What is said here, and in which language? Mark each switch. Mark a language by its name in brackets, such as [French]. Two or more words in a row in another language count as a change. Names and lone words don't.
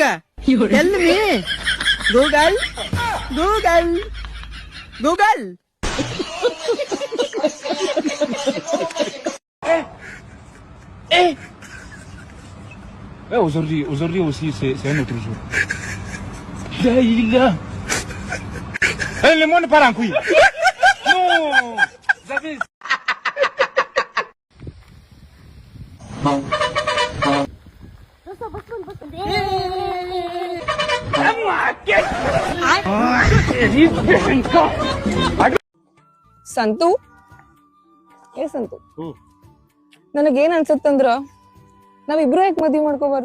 [English] Tell me Google. Google Google [French] Aujourd'hui aussi, c'est un autre jour. Le monde part en couille. Non, Zavis. [Kannada] ಸಂತು, ಸಂತು, ನನಗೇನ್ ಅನ್ಸತ್ತಂದ್ರ ನಾವಿಬ್ರು ಯಾಕೆ ಮದ್ವಿ ಮಾಡ್ಕೋಬಾರ್ದು?